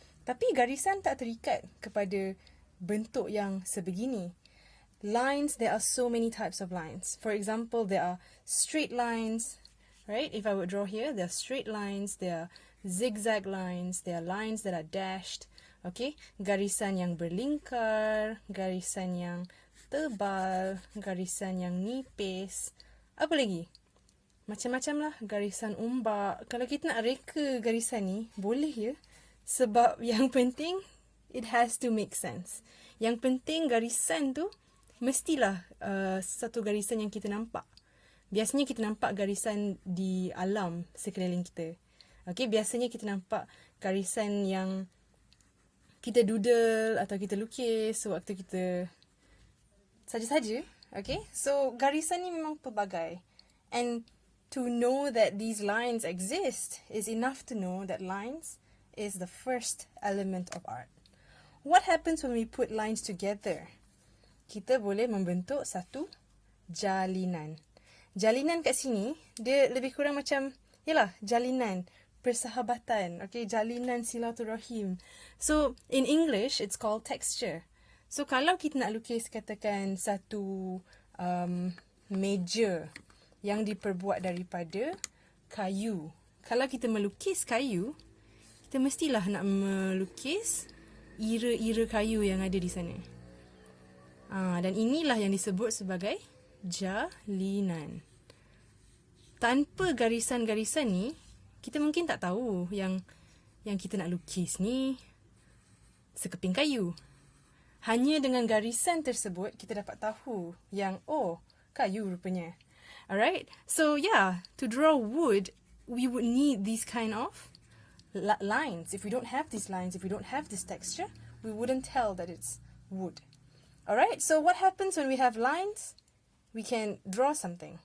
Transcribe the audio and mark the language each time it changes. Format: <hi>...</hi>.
<ms>Tapi garisan tak terikat kepada bentuk yang sebegini.</ms> <en>Lines, there are so many types of lines. For example, there are straight lines, right? If I would draw here, there are straight lines, there are zigzag lines, there are lines that are dashed.</en> <ms>Okay, garisan yang berlingkar, garisan yang tebal, garisan yang nipis. Apa lagi? Macam-macam lah, garisan ombak. Kalau kita nak reka garisan ni, boleh ya. Sebab yang penting,</ms> <en>it has to make sense.</en> <ms>Yang penting garisan tu, mestilah satu garisan yang kita nampak. Biasanya kita nampak garisan di alam sekeliling kita. Okay, biasanya kita nampak garisan yang kita doodle atau kita lukis sewaktu kita saja-saja. Okay, so garisan ni memang pelbagai.</ms> <en>And to know that these lines exist is enough to know that lines is the first element of art. What happens when we put lines together?</en> <ms>Kita boleh membentuk satu jalinan. Jalinan kat sini, dia lebih kurang macam, jalinan, persahabatan, okay, jalinan silaturahim.</ms> <en>So, in English, it's called texture.</en> <ms>So, kalau kita nak lukis, katakan satu meja yang diperbuat daripada kayu. Kalau kita melukis kayu, kita mestilah nak melukis ira-ira kayu yang ada di sana. Dan inilah yang disebut sebagai jalinan. Tanpa garisan-garisan ni, kita mungkin tak tahu yang kita nak lukis ni sekeping kayu. Hanya dengan garisan tersebut, kita dapat tahu yang, kayu rupanya.</ms> <en>Alright, so yeah, to draw wood, we would need these kind of lines. If we don't have these lines, if we don't have this texture, we wouldn't tell that it's wood. Alright, so what happens when we have lines? We can draw something.</en>